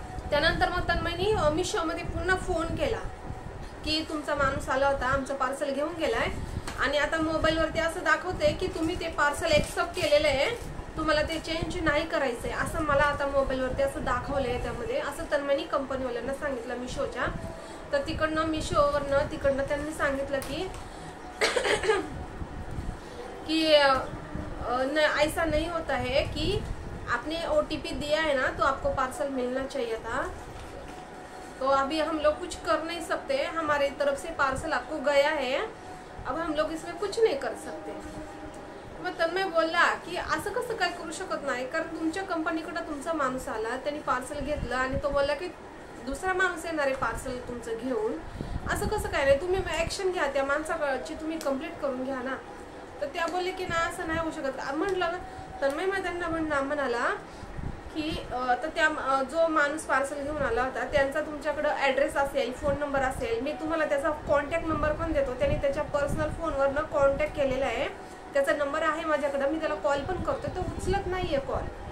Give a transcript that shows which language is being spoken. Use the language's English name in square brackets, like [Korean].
[Marathi] त्यानंतर मग तन्मयनी मिशोमध्ये पुन्हा फोन केला की तुमचा माणूस आला होता, आमचं पार्सल घेऊन गेलाय आणि आता मोबाईलवरती असं दाखवते की तुम्ही ते पार्सल एक्सेप्ट केलेलं आहे, तुम्हाला ते चेंज नाही करायचंय, असं मला आता मोबाईलवरती असं दाखवलंय. त्यामध्ये असं तन्मयनी कंपनीवाल्यांना सांगितलं मिशोच्या. तर तिकडनं मिशोवरनं तिकडनं त्यांनी सांगितलं की [Hindi] ऐसा नहीं होता है कि आपने OTP दिया है ना, तो आपको पार्सल मिलना चाहिए था, तो अभी हम लोग कुछ कर नहीं सकते, हमारी तरफ से पार्सल आपको गया है, अब हम लोग इसमें कुछ नहीं कर सकते. [Marathi] मग तन्मय बोलला की असं कसं काय करू शकत नाही, कारण तुमच्या कंपनीकडे तुमचा माणूस आला, त्यांनी पार्सल घेतलं आणि तो बोलला की दुसरा माणूस येणार आहे पार्सल तुमचं घेऊन, असं कसं काय नाही, तुम्ही ॲक्शन घ्या, त्या माणसाची तुम्ही कंप्लीट करून घ्या ना. तर त्या बोलले की नाही असं नाही होऊ शकत. म्हटलं तन्मय मग त्यांना म्हणाला की तर त्या जो माणूस पार्सल घेऊन आला होता त्यांचा तुमच्याकडे ॲड्रेस असेल, फोन नंबर असेल, मी तुम्हाला त्याचा कॉन्टॅक्ट नंबर पण देतो, त्यांनी त्याच्या पर्सनल फोनवरनं कॉन्टॅक्ट केलेला आहे, त्याचा नंबर आहे माझ्याकडं, मी त्याला कॉल पण करतो, तो उचलत नाहीये कॉल.